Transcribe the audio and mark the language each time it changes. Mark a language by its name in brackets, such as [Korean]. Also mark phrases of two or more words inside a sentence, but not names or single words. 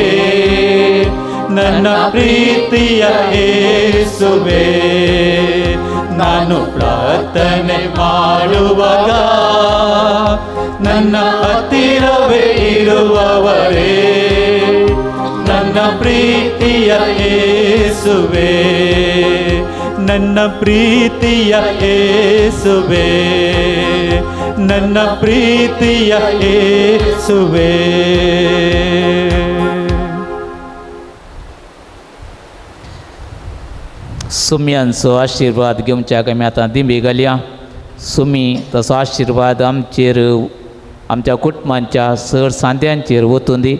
[Kannada] ನನ್ನ ಪ್ರೀತಿಯ ಯೇಸುವೇ ನಾನು ಪ್ರಾರ್ಥನೆ ಮಾಡುವಾಗ ನನ್ನ ಹತ್ತಿರವೇ ಇರುವವರೇ ನನ್ನ ಪ್ರೀತಿಯ ಯೇಸುವೇ ನನ್ನ ಪ್ರೀತಿಯ ಯೇಸುವೇ ನನ್ನ ಪ್ರೀತಿಯ ಯೇಸುವೇ [Konkani] सुमयांचो आशिर्वाद घेवच्याक आमी आतां दिंबे घालया. सुमी तसो आशिर्वाद आमचेर आमच्या कुटुंबांच्या सर सांद्यांचेर वचून दी.